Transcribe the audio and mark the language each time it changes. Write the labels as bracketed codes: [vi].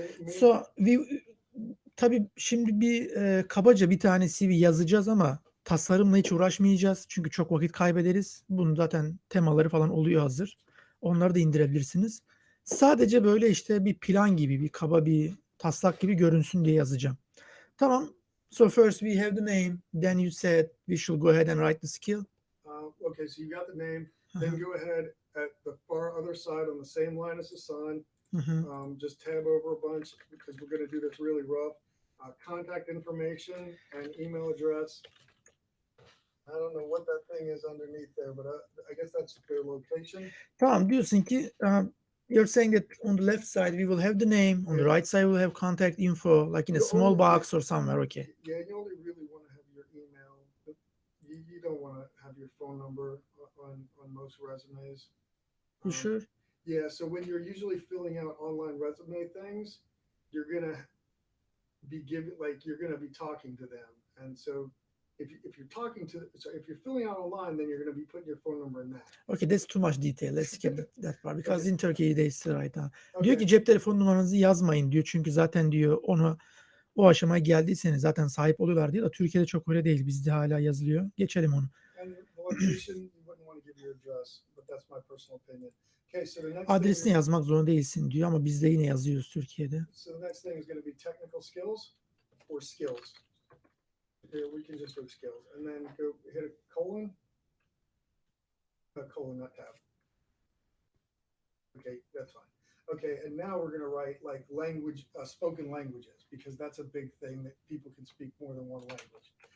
[tr] So tabii şimdi bir kabaca bir tane CV yazacağız ama tasarımla hiç uğraşmayacağız. Çünkü çok vakit kaybederiz. Bunun zaten temaları falan oluyor hazır. Onları da indirebilirsiniz. Sadece böyle işte bir plan gibi, bir kaba bir taslak gibi görünsün diye yazacağım. Tamam. [en] So first we have the name. Then you said we should go ahead and write the skill. Okay, so you got the name. Then go ahead at the far other side on the same line as the sun. Just tab over a bunch because we're going to do this really rough. Contact information and email address. I don't know what that thing is underneath there, but I guess that's their location. Tamam diyorsun ki you're saying that on the left side we will have the name, on the right side we will have contact info, like in a small box or somewhere. Okay. Yeah, you only really want to have your email. You don't want to have your phone number on most resumes. You sure? Yeah, so when you're usually filling out online resume things, you're gonna be you're gonna be talking to them, and so if you're filling out online, then you're gonna be putting your phone number in that. Okay, that's too much detail. Let's skip that part because in Turkey they still write down. Okay. [tr] Diyor ki cep telefon numaranızı yazmayın diyor çünkü zaten diyor onu o aşamaya geldiyseniz zaten sahip oluyorlar diyor da Türkiye'de çok öyle değil. Bizde hala yazılıyor. Geçelim onu. [en] And the location, you wouldn't want to give your address, but that's my personal opinion. Okay, so the next [tr] adresini yazmak zorunda değilsin diyor ama biz de yine yazıyoruz Türkiye'de. [en] So the next thing is going to be technical skills or skills. Here we can just do skills and then go hit a colon. Not colon, not tab. Okay, that's fine. Okay, and now we're going to write like language, spoken languages, because that's a big thing that people can speak more than one language.